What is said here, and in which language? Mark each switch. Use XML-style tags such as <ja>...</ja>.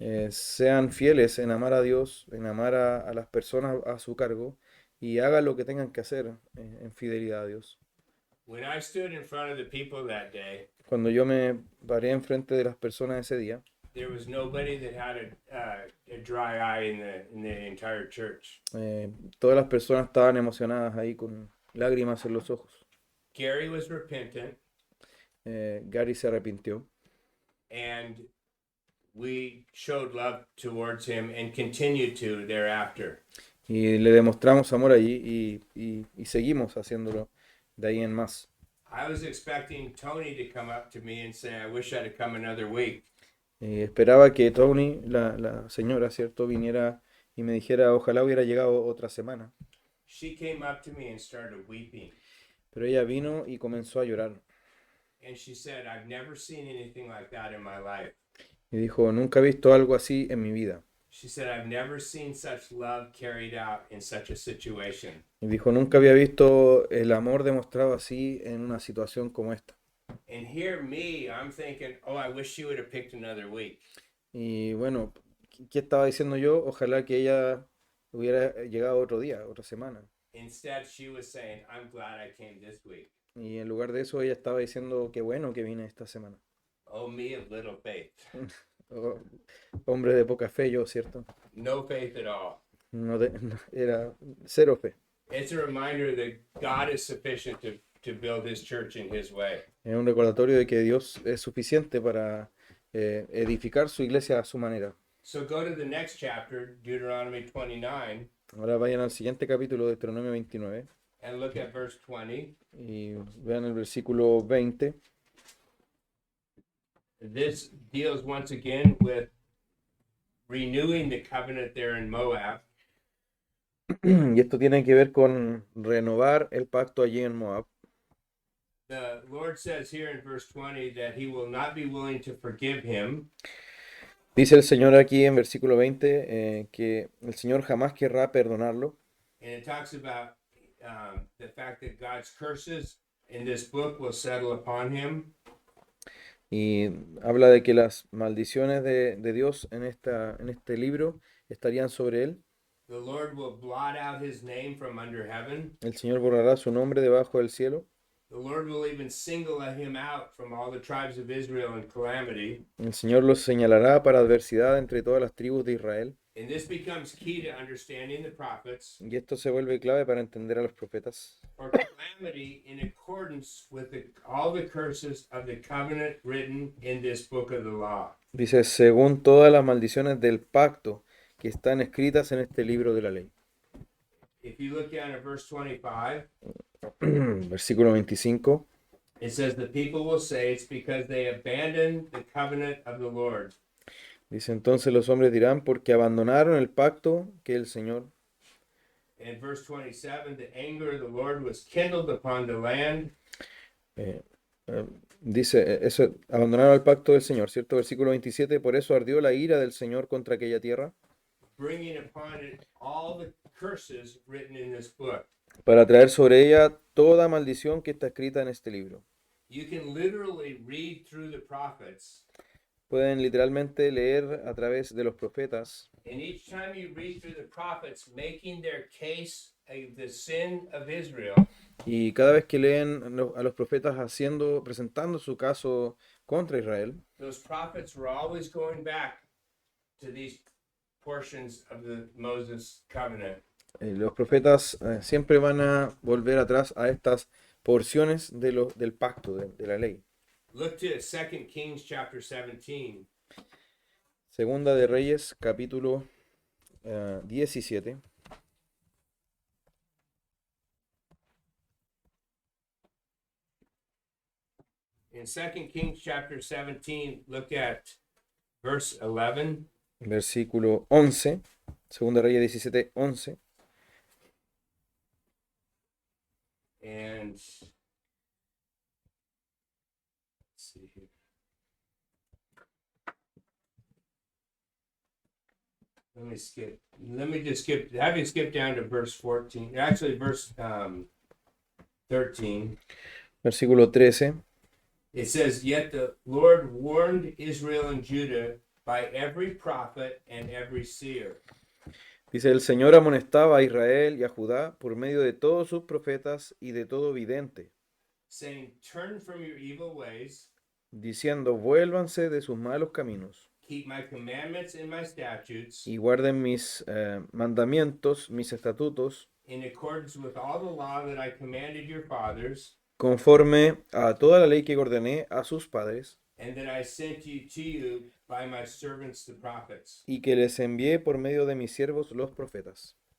<es>Sean fieles en amar a Dios, en amar a las personas a su cargo, y hagan lo que tengan que hacer en fidelidad a Dios.</es> <en>When I stood in front of the people that day,</en> <es>Cuando yo me paré enfrente de las personas ese día,</es> <en>there was nobody that had a dry eye in the entire church.</en> <es>todas las personas estaban emocionadas ahí con lágrimas en los ojos.</es> <en>Gary was repentant,</en> <es>Gary se arrepintió</es> <en>and we showed love towards him and continued to thereafter.</en> <es>y le demostramos amor allí y seguimos haciéndolo de ahí en más.</es> <en>I was expecting Tony to come up to me and say, I wish I'd have come another week.</en> <es>Esperaba que Tony, la señora, ¿cierto?, viniera y me dijera, ojalá hubiera llegado otra semana.</es> <en>She came up to me and started weeping.</en> <es>Pero ella vino y comenzó a llorar.</es> <en>And she said, I've never seen anything like that in my life.</en> <es>Y dijo, nunca he visto algo así en mi vida.</es> <en>She said, I've never seen such love carried out in such a situation.</en> <es>Y dijo, nunca había visto el amor demostrado así en una situación como esta.</es> <en>And here me, I'm thinking, oh, I wish she would have picked another week.</en> <es>Y bueno, ¿qué estaba diciendo yo? Ojalá que ella hubiera llegado otro día, otra semana.</es> <en>Instead, she was saying, I'm glad I came this week.</en> <es>Y en lugar de eso, ella estaba diciendo, qué bueno que vine esta semana.</es> <en>Oh, me of little faith.</en> <es>Oh, hombre de poca fe yo, ¿cierto?</es> <en>No faith at all.</en> <es>Era cero fe.</es> <en>It's a reminder that God is sufficient to build his church in his way.</en> <es>Es un recordatorio de que Dios es suficiente para edificar su iglesia a su manera.</es> <en>So go to the next chapter, Deuteronomy 29,</en> <es>Ahora vayan al siguiente capítulo de Deuteronomio 29</es> <en>and look at verse 20.</en> <es>y vean el versículo 20.</es> <en>This deals once again with renewing the covenant there in Moab.</en> <es>Y esto tiene que ver con renovar el pacto allí en Moab.</es> <en>The Lord says here in verse 20 that he will not be willing to forgive him.</en> <es>Dice el Señor aquí en versículo 20 que el Señor jamás querrá perdonarlo.</es> <en>And it talks about the fact that God's curses in this book will settle upon him.</en> <es>Y habla de que las maldiciones de Dios en este libro estarían sobre él.</es> <en>The Lord will blot out his name from under heaven.</en> <es>El Señor borrará su nombre debajo del cielo.</es> <en>The Lord will even single him out from all the tribes of Israel in calamity.</en> <es>El Señor los señalará para adversidad entre todas las tribus de Israel.</es> <en>And this becomes key to understanding the prophets</en> <es>Y esto se vuelve clave para entender a los profetas.</es> <en>for calamity in accordance with all the curses of the covenant written in this book of the law.</en> <es>Dice, según todas las maldiciones del pacto que están escritas en este libro de la ley.</es> <en>If you look down at verse 25,</en> <es>Versículo 25.</es> <en>it says, the people will say it's because they abandoned the covenant of the Lord.</en> <es>Dice, entonces los hombres dirán, porque abandonaron el pacto que el Señor.</es> <en>In verse 27, the anger of the Lord was kindled upon the land.</en> <es>Dice, eso, abandonaron el pacto del Señor, ¿cierto? Versículo 27, por eso ardió la ira del Señor contra aquella tierra,</es> <en>Bringing upon it all the curses written in this book.</en> <es>para traer sobre ella toda maldición que está escrita en este libro.</es> <en>You can literally read through the prophets,</en> <es>Pueden literalmente leer a través de los profetas,</es> <en>and each time you read through the prophets making their case of the sin of Israel,</en> <es>y cada vez que leen a los profetas presentando su caso contra Israel,</es> <en>those prophets were always going back to these portions of the Moses covenant.</en> <es>los profetas siempre van a volver atrás a estas porciones del pacto, de la ley.</es> <en>Look to 2 Kings chapter 17.</en> <es>Segunda de Reyes, capítulo 17.</es> <en>In 2 Kings chapter 17, look at verse 11.</en> <es>Versículo 11. Segunda de Reyes 17, 11.</es> <en>And let's see here. Let me just skip. Have you skip down to verse 14? Actually, verse 13.</en> <es>Versículo 13.</es> <en>It says, "Yet the Lord warned Israel and Judah by every prophet and every seer."</en> <es>Dice, el Señor amonestaba a Israel y a Judá por medio de todos sus profetas y de todo vidente,</es> <en>saying, "Turn from your evil ways,</en> <es>diciendo, vuélvanse de sus malos caminos</es> <en>keep my commandments and my statutes</en> <es>y guarden mis mandamientos, mis estatutos,</es> <en>in accordance with all the law that I commanded your fathers,</en> <es>conforme a toda la ley que ordené a sus padres,</es> <en>and that I sent you to you by my servants the prophets."</en> <es>y que les envié por medio de mis siervos los profetas.</es>